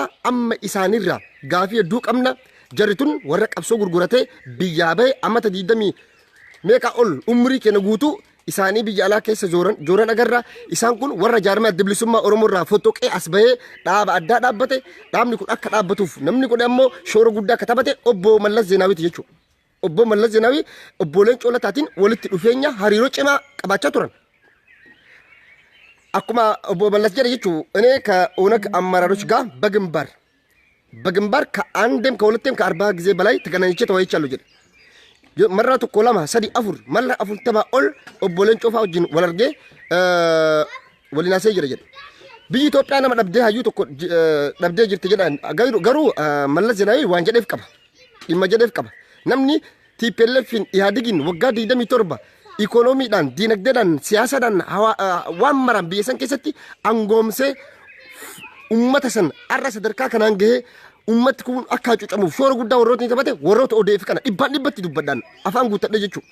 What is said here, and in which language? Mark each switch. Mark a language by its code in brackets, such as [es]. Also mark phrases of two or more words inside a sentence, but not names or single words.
[om] amma isaanirraa gaafii hedduu qabna jarri tun warra qabsoo gurguratee biyyaa bahe ammata 20 meeqa ol umrii keenya guutuu isaanii biyya alaa keessa jooran agarra isaan kun warra jaarmaa adda bilisummaa Oromoo irraa fotoqee as bahee dhaaba addaa dhaabbate dhaabni kun akka dhaabbatuuf namni kun ammoo shoora guddaa akka taphate obbo Mallas Zeenaawiiti jechuudha obbo Mallas Zeenaawii obboleen Coolataatiin walitti dhufeenya hariiroo cimaa qabaachaa turan akkuma obbo Mallas jedhe jechuudha [am] እኔ ከኦነግ አመራሮች ጋር በግንባር ከአንድም ከሁለትም ከ40 ጊዜ በላይ ተገናኝቼ ተወያይቻለሁ [om] ጀደ መራ tokko lama sadi afur malla afurtama ol obboleen Coofaa wajjin wal argee waliinaasee jira jedhe biyyi Itoophiyaa nama dhabdee hayyuu tokko dhabdee jirti jedhan garuu Mallas Zeenaawii waan jedheef qaba dhimma jedheef qaba namni TPLF'n Ihaadigin waggaa 27 ikoonoomiidhaan diinagdeedhaan siyaasaadhaan waan maran biyya san keessatti angoomsee ummata san arra sadarkaa kanaan gahee ummatti kun akka cucamuuf shoora guddaa warrootni taphate warroota ODF kana dhibbatti dubbadhaan afaan guuttadhe jechuudha.